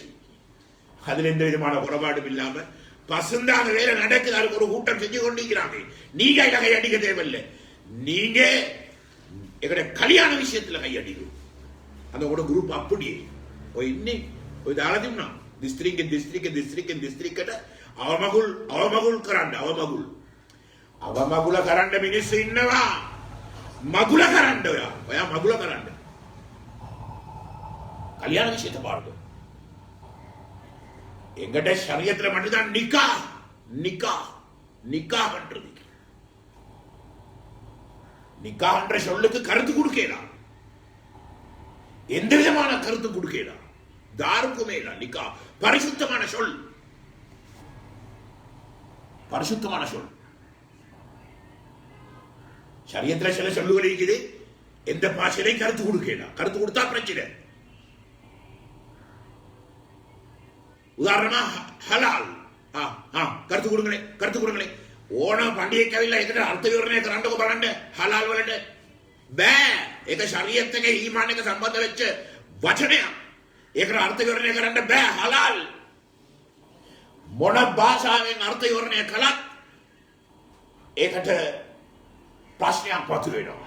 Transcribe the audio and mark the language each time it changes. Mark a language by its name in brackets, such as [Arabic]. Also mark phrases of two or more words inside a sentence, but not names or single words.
[Tamil] அதுல எந்த விதமான குறைபாடும் இல்லாம பசுந்தான வேலை நடக்குது. அதுக்கு ஒரு கூட்டம் செஞ்சு கொண்டிருக்கிறாங்க. நீங்க இதை கையடிக்க தேவையில்லை. நீங்க எங்கட கல்யாண விஷயத்துல கையடிக்கும். அந்த கூட குரூப் அப்படியே தாளதிம்னா [Sinhala] දිස්ත්‍රික්ක අවමගුල් කරන්න අවමගුල කරන්න මිනිස්සු ඉන්නවා. මගුල කරන්න ඔයා මගුල කරන්න. [Tamil] கல்யாண விஷயத்தை பாருங்க. எங்கட ஷரியத்துல மட்டும்தான் நிக்கா நிக்கா நிக்கா பண்றது. நிக்கா என்ற சொல்லுக்கு கருத்து கொடுக்கலாம். எந்த விதமான கருத்து கொடுக்கலாம். தாருக்குமே இல்ல. நிக்கா பரிசுத்தமான சொல், பரிசுத்தமான சொல். ஷரியத்துல சில சொல்லுகள் இருக்குது, எந்த பாஷையிலையும் கருத்து கொடுக்கலாம். கருத்து கொடுத்தா பிரச்சனை. உதாரணமா ஹலால். கருத்து கொடுங்களே, கருத்து கொடுங்களே. [Sinhala] ඕන පණ්ඩියෙක් ඇවිල්ලා ඒකට අර්ථ විවරණය කරන්නකො බලන්න හලාල් වලට බෑ. ඒක ශරීයත් එක්ක ඊමාන් එක සම්බන්ධ වෙච්ච වචනයක්. ඒකට අර්ථ විවරණය කරන්න බෑ හලාල්. මොන භාෂාවෙන් අර්ථ විවරණය කළත් ඒකට ප්‍රශ්නයක් වතුරෙනවා.